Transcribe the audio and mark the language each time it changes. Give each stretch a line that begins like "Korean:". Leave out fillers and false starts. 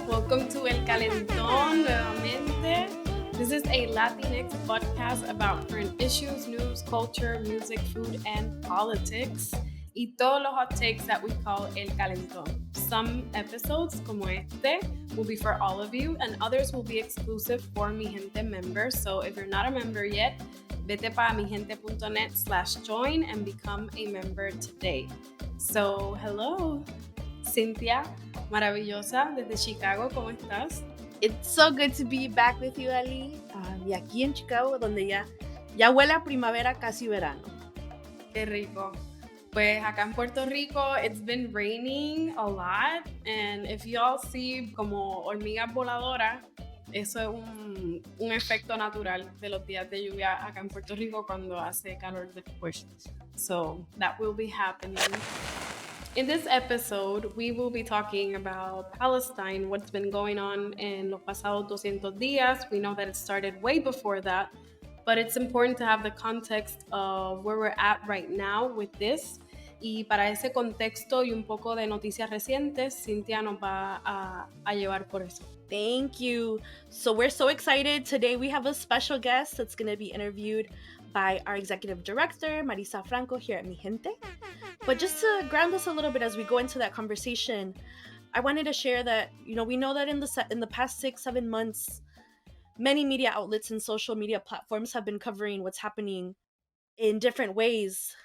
English: Welcome to El Calentón
Spanish: nuevamente.
English: This is a Latinx podcast about current issues, news, culture, music, food, and politics.
Spanish: Y todos los
English: hot takes that we call El Calentón. Some episodes,
Spanish: como este,
English: will be for all of you, and others will be exclusive for Mijente members. So if you're not a member yet,
Spanish: vete para
English: mijente.net/join and become a member today. So, hello,
Spanish: Cynthia, maravillosa, desde Chicago, ¿cómo estás?
English: It's so good to be back with you, Ali.
Spanish: Y aquí en Chicago, donde ya huele a primavera, casi verano. Qué rico. Pues acá en Puerto Rico,
English: it's been raining a lot, and if you all see
Spanish: como hormigas voladoras, eso es un efecto natural de los días de lluvia acá en Puerto Rico cuando hace calor después.
English: So that will be happening. In this episode, we will be talking about Palestine, what's been going on
Spanish: en los pasados 200 días.
English: We know that it started way before that, but it's important to have the context of where we're at right now with this.
Spanish: Y para ese contexto y un poco de noticias recientes, Cynthia nos va a llevar por eso.
English: Thank you. So we're so excited. Today we have a special guest that's going to be interviewed by our Executive Director, Marisa Franco, here at Mijente. But just to ground us a little bit as we go into that conversation, I wanted to share that, we know that in the past 6-7 months, many media outlets and social media platforms have been covering what's happening in different ways.